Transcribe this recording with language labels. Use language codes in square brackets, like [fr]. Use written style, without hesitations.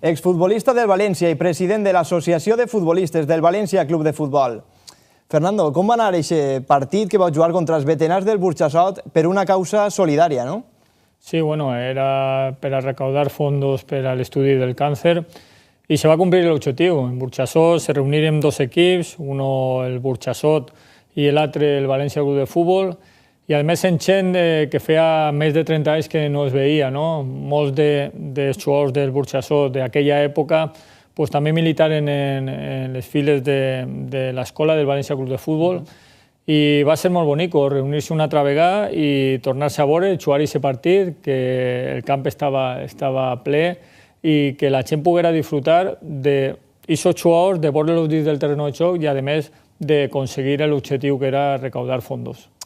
[ca] Exfutbolista del València i president de l'Associació de Futbolistes del València Club de Futbol. Fernando, com va anar aquest partit que va jugar contra els veterans del Burxassot per una causa solidària, no? [es] Sí, bueno, era para recaudar fondos para el estudio del cáncer y se va a cumplir el objetivo. [ca] En Burxassot se reuniren dos equips, uno el Burxassot i l'altre el València Club de Futbol, i a més gent que feia més de 30 anys que no es veia, no? Molts dels jugadors del Burxassot d'aquella època pues, també militaren en les files de l'escola del València Club de Futbol, i va ser molt bonic reunir-se una altra vegada i tornar-se a veure, jugar aquest partit, que el camp estava ple i que la gent poguera disfrutar d'aquests jugadors, de veure-los dins del terreny de joc i, a més, d'aconseguir l'objectiu que era recaudar fondos.